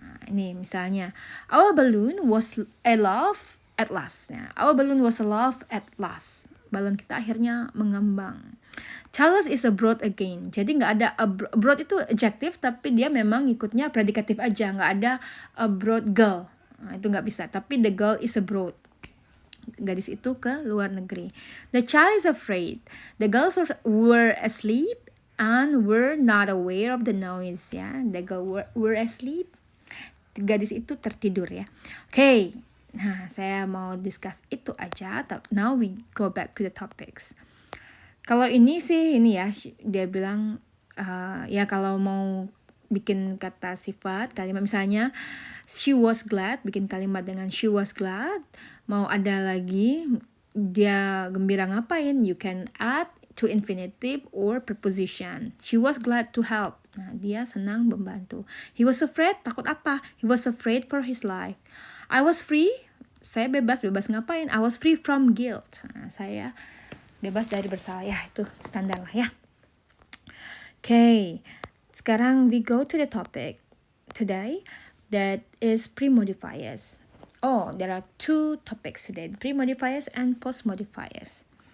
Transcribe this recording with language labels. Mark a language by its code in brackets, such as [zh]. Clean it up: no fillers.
[en] Ini misalnya, our balloon was aloft at last. Our balloon was aloft at last. [id] Balon kita akhirnya mengambang. [en] Charles is abroad again. [id] Jadi nggak ada abroad itu adjective, tapi dia memang ikutnya predikatif aja. Nggak ada [en] abroad girl. [id] Nah, itu nggak bisa. Tapi [en] the girl is abroad. [id] Gadis itu ke luar negeri. [en] The child is afraid. The girls were asleep and were not aware of the noise. Ya, the girl were asleep. [id] Gadis itu tertidur ya. [en] Okay. [id] Nah, saya mau discuss itu aja. [en] Now we go back to the topics. [id] Kalau ini sih ini ya, dia bilang ya kalau mau bikin kata sifat, kalimat misalnya [en] she was glad, [id] bikin kalimat dengan she was glad. Mau ada lagi dia gembira ngapain, [en] you can add to infinitive or preposition. She was glad to help. [id] Nah, dia senang membantu. [en] He was afraid, [id] takut apa? [en] He was afraid for his life. I was free, [id] saya bebas ngapain? [en] I was free from guilt. [id] Nah, saya bebas dari bersalah. Ya, itu standar lah ya. [en] Okay, sekarang we go to the topic today, that is pre-modifiers. Oh, there are two topics today, pre-modifiers and post-modifiers.